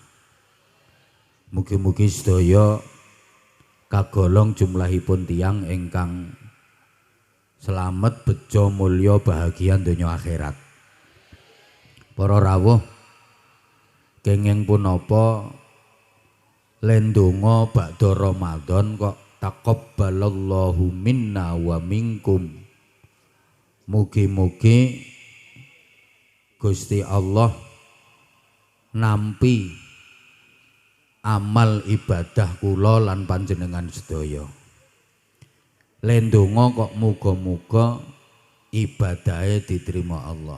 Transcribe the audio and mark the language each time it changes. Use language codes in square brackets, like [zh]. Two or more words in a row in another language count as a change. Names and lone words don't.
[jv] Mugi-mugi sedaya kagolong jumlahipun tiang ingkang selamat, bejo, mulya, bahagia donya akhirat. Para rawuh, kenging punapa lendonga bakda Ramadan kok [ar] تقبل الله منا ومنكم. [jv] Mugi-mugi Gusti Allah nampi amal ibadah kula lan panjenengan sedaya. Lendonga kok muga-muga ibadahe diterima Allah.